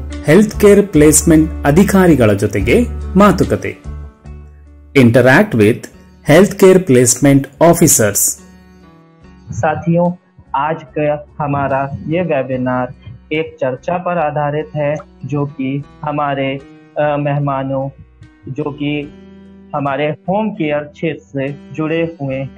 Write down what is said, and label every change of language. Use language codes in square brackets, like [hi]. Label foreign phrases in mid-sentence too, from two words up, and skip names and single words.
[en] health care placement [kn] ಅಧಿಕಾರಿಗಳ ಜೊತೆಗೆ ಮಾತುಕತೆ. [en] interact with health care placement officers. [hi] साथियों, आज का हमारा ये वेबिनार एक चर्चा पर आधारित है जो कि हमारे मेहमानों जो कि हमारे [en] home care [hi] क्षेत्र से जुड़े हुए हैं.